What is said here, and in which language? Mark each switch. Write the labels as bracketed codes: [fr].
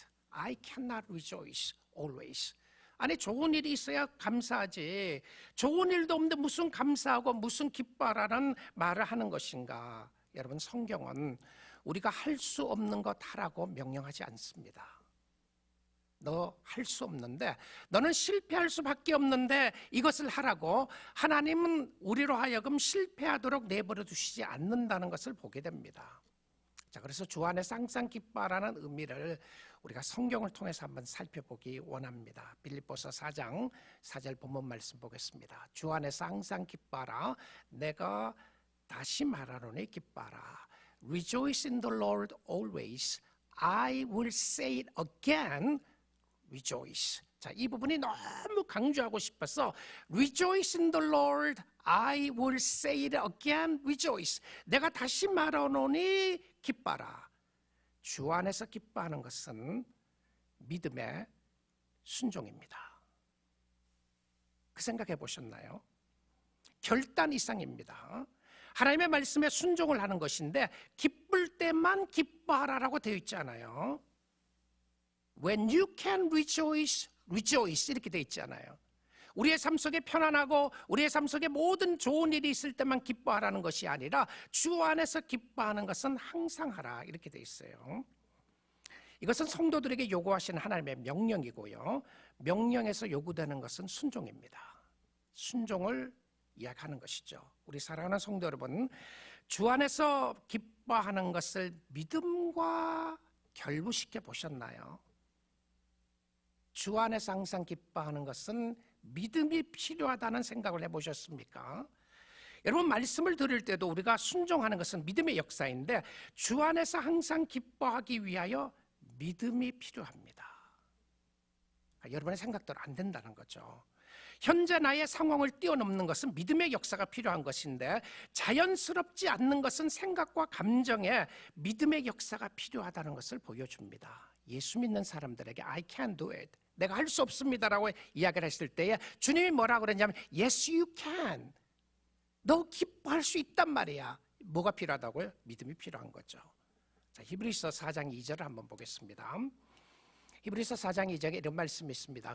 [en] I cannot rejoice always. [ko] 아니 좋은 일이 있어야 감사하지. 좋은 일도 없는데 무슨 감사하고 무슨 기뻐하라는 말을 하는 것인가? 여러분 성경은 우리가 할 수 없는 것 하라고 명령하지 않습니다. 너 할 수 없는데 너는 실패할 수밖에 없는데 이것을 하라고 하나님은 우리로 하여금 실패하도록 내버려 두시지 않는다는 것을 보게 됩니다. 자, 그래서 주 안에서 항상 기뻐하라는 의미를 우리가 성경을 통해서 한번 살펴보기 원합니다. 빌립보서 4장 4절 본문 말씀 보겠습니다. 주 안에서 항상 기뻐하라. 내가 다시 말하노니 기뻐하라. [en] Rejoice in the Lord always. I will say it again. Rejoice. [ko] 자, 이 부분이 너무 강조하고 싶어서 [en] Rejoice in the Lord. I will say it again. Rejoice. [ko] 내가 다시 말하노니 기뻐하라. 주 안에서 기뻐하는 것은 믿음의 순종입니다. 그 생각해 보셨나요? 결단 이상입니다. 하나님의 말씀에 순종을 하는 것인데 기쁠 때만 기뻐하라라고 되어 있잖아요. [en] When you can rejoice, rejoice [ko] 이렇게 되어 있잖아요. 우리의 삶 속에 편안하고 우리의 삶 속에 모든 좋은 일이 있을 때만 기뻐하라는 것이 아니라 주 안에서 기뻐하는 것은 항상 하라 이렇게 되어 있어요. 이것은 성도들에게 요구하시는 하나님의 명령이고요. 명령에서 요구되는 것은 순종입니다. 순종을 이야기하는 것이죠. 우리 사랑하는 성도 여러분, 주 안에서 기뻐하는 것을 믿음과 결부시켜 보셨나요? 주 안에서 항상 기뻐하는 것은 믿음이 필요하다는 생각을 해보셨습니까? 여러분 말씀을 들을 때도 우리가 순종하는 것은 믿음의 역사인데 주 안에서 항상 기뻐하기 위하여 믿음이 필요합니다. 여러분의 생각대로 안 된다는 거죠. 현재 나의 상황을 뛰어넘는 것은 믿음의 역사가 필요한 것인데 자연스럽지 않는 것은 생각과 감정에 믿음의 역사가 필요하다는 것을 보여줍니다. 예수 믿는 사람들에게 [en] I can't do it. [ko] 내가 할 수 없습니다라고 이야기를 했을 때에 주님이 뭐라고 그랬냐면 [en] Yes, you can. [ko] 너 기뻐할 수 있단 말이야. 뭐가 필요하다고요? 믿음이 필요한 거죠. 자, 히브리서 4장 2절을 한번 보겠습니다. 히브리서 4장 2절에 이런 말씀이 있습니다.